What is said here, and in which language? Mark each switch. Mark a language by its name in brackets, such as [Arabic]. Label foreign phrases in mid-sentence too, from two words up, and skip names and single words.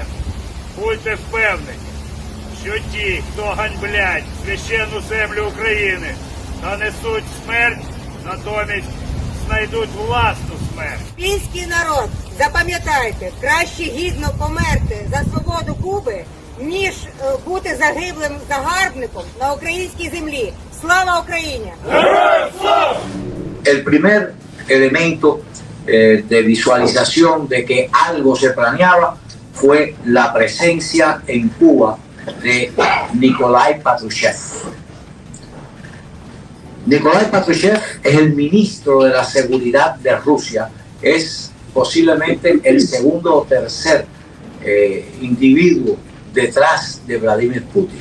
[Ukrainian] Будьте впевнені, що ті, хто ганьблять священну землю України та несуть смерть, натомість знайдуть власну смерть. Український народ, запам'ятайте, краще гідно померти за свободу Куби, ніж бути загиблим загарбником на українській землі. Слава Україні! Героям слава! [Spanish] El primer elemento de visualización de que algo se planeaba fue la presencia en Cuba de Nikolai Patrushev. Nikolai Patrushev es el ministro de la Seguridad de Rusia, es posiblemente el segundo o tercer individuo detrás de Vladimir Putin.